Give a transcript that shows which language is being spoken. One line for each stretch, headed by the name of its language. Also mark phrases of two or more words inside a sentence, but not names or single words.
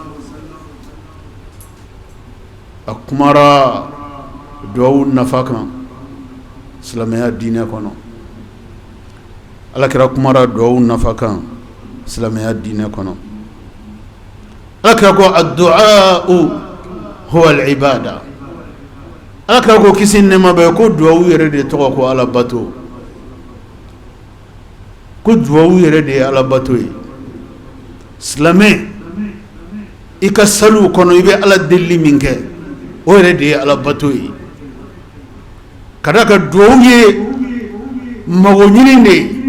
Bambara: a kumara duwawu nafa kan silamɛya diinɛ kɔnɔ ala kɛra kumara duwawu nafa kan silamɛya diinɛ kɔnɔ ala kɛra ko
Arabic: الدعاء هو العبادة
Bambara: ala kɛra ko kisi nɛɛma bɛ ko duwawu yɛrɛ de tɔgɔ ko ala bato ko duwawu yɛrɛ de ye ala bato ye silamɛ i ka saliw kɔnɔ i bɛ ala deli min kɛ o yɛrɛ de ye ala bato ye ka da ka duwawu ye mago ɲini de ye